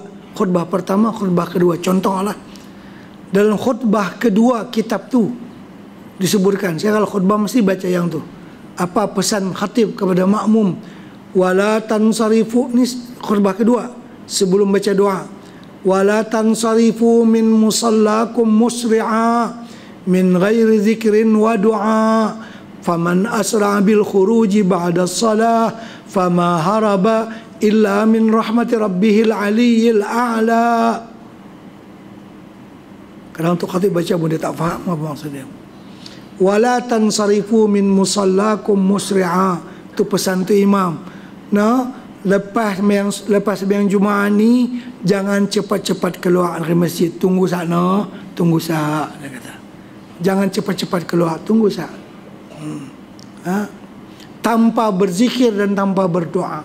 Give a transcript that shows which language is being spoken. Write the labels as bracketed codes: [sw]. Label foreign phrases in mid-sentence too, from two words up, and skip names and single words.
[ms] Khutbah pertama, khutbah kedua. Contohlah. Dalam khutbah kedua kitab tu disebutkan, saya kalau khutbah mesti baca yang tu. Apa pesan khatib kepada makmum? [ar] ولا تنصرفوا, [ms] ni khutbah kedua sebelum baca doa. [ar] ولا تنصرفوا من مصلاكم مسرعا من غير ذكر ودعاء. فمن أسرع بالخروج بعد صلاة فما هرب إلا من رحمة ربه العلي الأعلى. [ms] Kadang untuk khatib baca pun dia tak faham apa maksudnya. [ar] ولا تنصرفوا من مصلاكم مسرعا, [ms] tu pesan tu imam. Lepas sembahyang Jumaat ni jangan cepat-cepat keluar dari masjid, tunggu sana, tunggu sat, dia kata. Jangan cepat-cepat keluar, tunggu sat. Tanpa berzikir dan tanpa berdoa.